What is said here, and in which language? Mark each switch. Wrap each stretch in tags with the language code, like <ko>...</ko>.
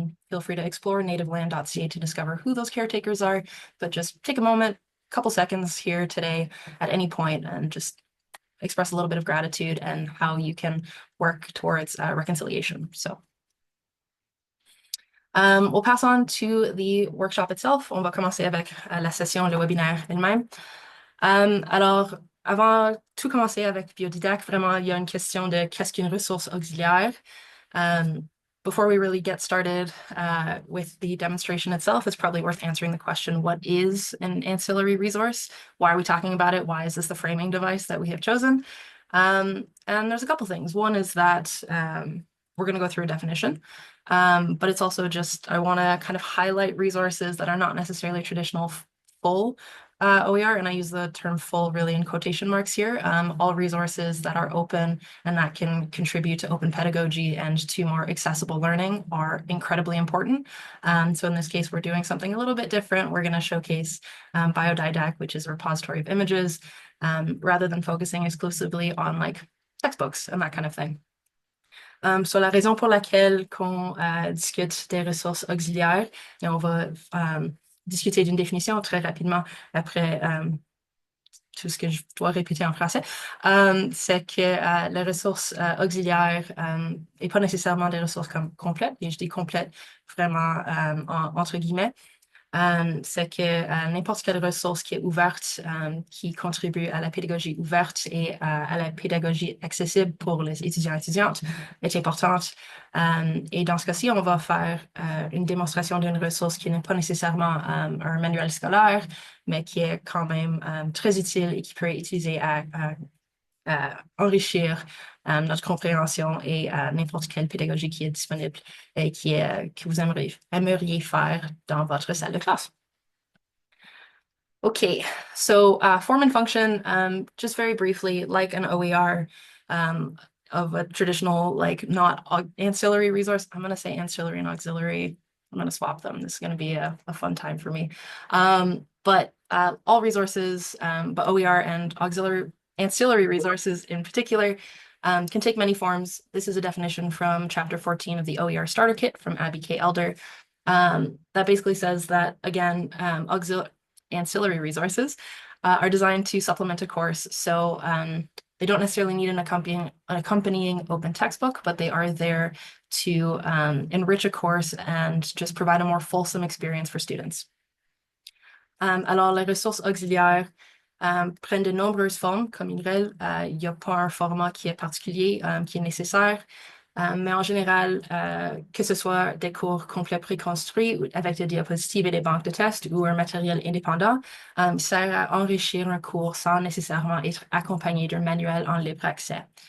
<en>Feel free to explore nativeland.ca to discover who those caretakers are, but just take a moment, a couple seconds here today at any point and just express a little bit of gratitude and how you can work towards reconciliation. So we'll pass on to the workshop itself.</en> <fr>On va commencer avec la session, le webinaire elle-même. Alors, avant tout commencer avec BIODIDAC, vraiment, il y a une question de qu'est-ce qu'une ressource auxiliaire.</fr> <en>Before we really get started with the demonstration itself, it's probably worth answering the question, what is an ancillary resource? Why are we talking about it? Why is this the framing device that we have chosen? And there's a couple things. One is that we're going to go through a definition. But it's also just, I want to kind of highlight resources that are not necessarily traditional full OER, and I use the term full really in quotation marks here. All resources that are open and that can contribute to open pedagogy and to more accessible learning are incredibly important. So in this case, we're doing something a little bit different. We're going to showcase BIODIDAC, which is a repository of images, rather than focusing exclusively on like textbooks and that kind of thing.</en> <fr>Sur la raison pour laquelle qu'on discute des ressources auxiliaires, et on va discuter d'une définition très rapidement après tout ce que je dois répéter en français, c'est que les ressources auxiliaires et pas nécessairement des ressources complètes, et je dis complètes vraiment entre guillemets, c'est que n'importe quelle ressource qui est ouverte, qui contribue à la pédagogie ouverte et à la pédagogie accessible pour les étudiants et étudiantes est importante. Et dans ce cas-ci, on va faire une démonstration d'une ressource qui n'est pas nécessairement un manuel scolaire, mais qui est quand même très utile et qui peut être utilisé à enrichir notre compréhension et n'importe quelle pédagogie qui est disponible et que vous aimeriez faire dans votre salle de classe.</fr> <en>Okay, so form and function, just very briefly, like an OER of a traditional, like not ancillary resource. I'm going to say ancillary and auxiliary. I'm going to swap them. This is going to be a fun time for me. But all resources, but OER and ancillary resources in particular can take many forms. This is a definition from chapter 14 of the OER starter kit from Abby K. Elder. That basically says that, again, ancillary resources are designed to supplement a course. So they don't necessarily need an accompanying open textbook, but they are there to enrich a course and just provide a more fulsome experience for students.</en> <fr>Alors, les ressources auxiliaires prennent de nombreuses formes, comme une règle. Il n'y a pas un format qui est particulier, qui est nécessaire. Mais en général, que ce soit des cours complets préconstruits avec des diapositives et des banques de tests ou un matériel indépendant, sert à enrichir un cours sans nécessairement être accompagné d'un manuel en libre accès.</fr>